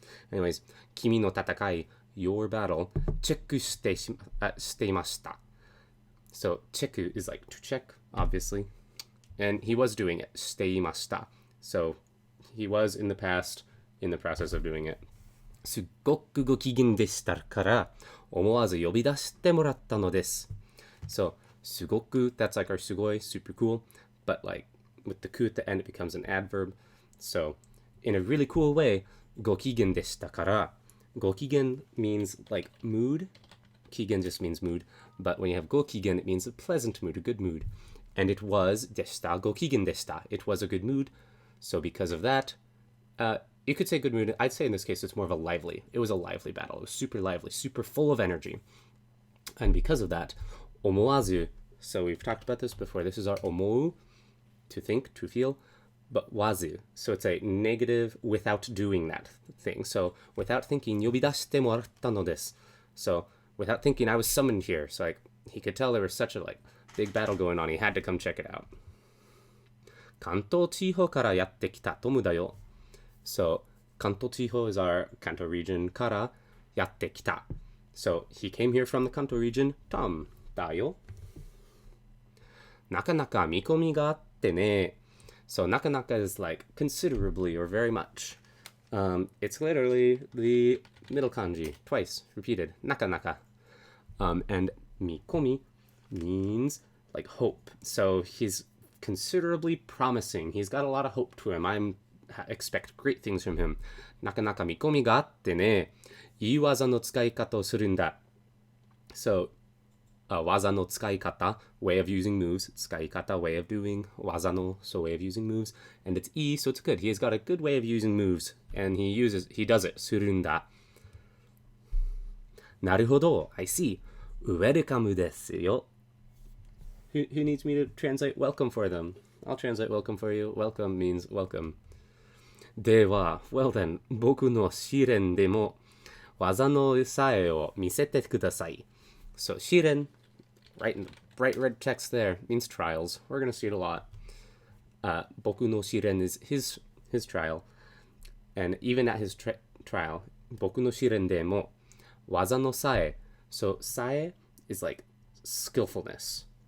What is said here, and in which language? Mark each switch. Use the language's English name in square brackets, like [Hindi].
[Japanese] Anyways, Kimi no tatakai, [English] your battle, [Japanese] chekku shiteimashita. [English] So chekku is like to check, obviously. And he was doing it, shiteimashita. So he was in the past in the process of doing it. [Japanese] すっごくご機嫌でしたから思わず呼び出してもらったのです。 [English] So, すごく, that's like our sugoi, super cool. But like, with the ku at the end, it becomes an adverb. So, in a really cool way, ご機嫌でしたから. ご機嫌 means like mood. 機嫌 just means mood. But when you have ご機嫌, it means a pleasant mood, a good mood. And it was でした, [Japanese] ご機嫌でした. [English] It was a good mood. So because of that, you could say good mood. I'd say in this case, it was a lively battle. It was super lively, super full of energy. And because of that, 思わず, so we've talked about this before. This is our 思う, to think, to feel, but わず. So it's a negative without doing that thing. So without thinking, [Japanese] 呼び出してもらったのです. [English] So without thinking, I was summoned here. So like, he could tell there was such a like big battle going on. He had to come check it out. [Japanese] 関東地方からやってきたトムだよ. [English] So, Kanto Chiho is our Kanto region, [Japanese] kara, yatte kita. [English] So, he came here from the Kanto region, Tom, [Japanese] da yo. Nakanaka mikomi ga atte ne. [English] So, nakanaka is like considerably or very much. It's literally the middle kanji, twice, repeated, nakanaka. And mikomi means like hope. So, he's considerably promising. He's got a lot of hope to him. Expect great things from him. [Japanese] なかなか見込みがあってね、いい技の使い方をするんだ. [English] So, 技の使い方, way of using moves, 使い方, way of doing, 技の, so way of using moves, and it's いい, so it's good. He's got a good way of using moves, and he does it, するんだ. [Japanese] なるほど, [English] I see. [Japanese] Welcome ですよ. [English] Who needs me to translate welcome for them? I'll translate welcome for you. Welcome means welcome. [Japanese] では, [English] well then, [Japanese] 僕の試練でも技のさえを見せてください. [English] So, 試練, right in the bright red text there, means trials. We're going to see it a lot. 僕の試練 is his trial. And even at his trial, [Japanese] 僕の試練でも技のさえ. [English] So, さえ is like skillfulness.